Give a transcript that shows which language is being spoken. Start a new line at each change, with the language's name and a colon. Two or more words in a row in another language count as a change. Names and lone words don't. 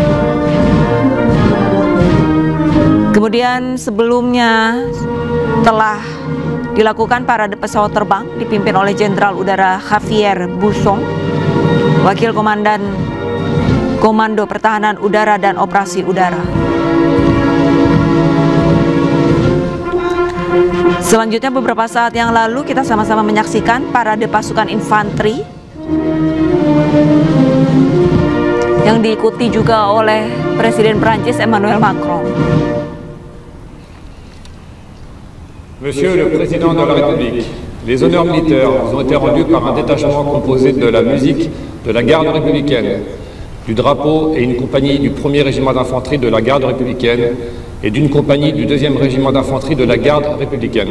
Indonesian: Kemudian sebelumnya telah dilakukan parade pesawat terbang dipimpin oleh Jenderal Udara Javier Bussong, Wakil Komandan Komando Pertahanan Udara dan Operasi Udara. Selanjutnya beberapa saat yang lalu kita sama-sama menyaksikan parade pasukan infanteri yang diikuti juga oleh Presiden Prancis Emmanuel Macron.
French: Monsieur le Président de la République, les honneurs militaires vous ont été rendus par un détachement composé de la musique de la garde républicaine, du drapeau et une compagnie du 1er régiment d'infanterie de la garde républicaine et d'une compagnie du 2e régiment d'infanterie de la garde républicaine.